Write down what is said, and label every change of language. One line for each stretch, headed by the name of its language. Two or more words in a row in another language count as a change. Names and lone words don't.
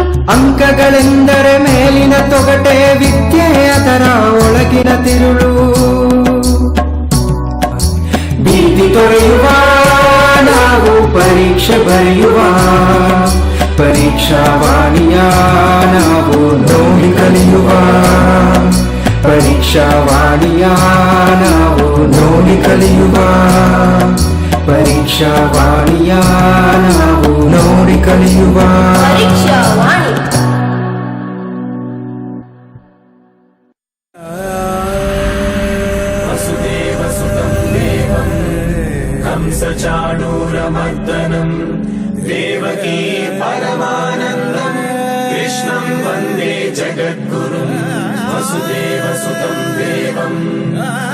Kannada: ಅಂಕಗಳೆಂದರೆ ಮೇಲಿನ ತೊಗಟೆ ವಿದ್ಯೆ ಅದರ ಒಳಗಿನ ತಿರುಳು ಭೀತಿ ತೊರೆಯುವ ನಾವು ಪರೀಕ್ಷೆ ಬರೆಯುವ ಪರೀಕ್ಷಾವಾಣಿಯ ನಾವು ನೋಡಿ ಕಲಿಯುವ ಪರೀಕ್ಷಾವಾಣಿಯ ನಾವು ನೋಡಿ ಕಲಿಯುವ ಪರೀಕ್ಷಾವಾಣಿಯ ನಾವು ನೋಡಿ ಕಲಿಯುವ ಪರೀಕ್ಷಾವಾಣಿ
Sanskrit: वसुदेवसुतं देवं कंसचाणूरमर्दनं देवकी परमानन्दं कृष्णं वन्दे जगद्गुरुं वसुदेवसुतं देवम्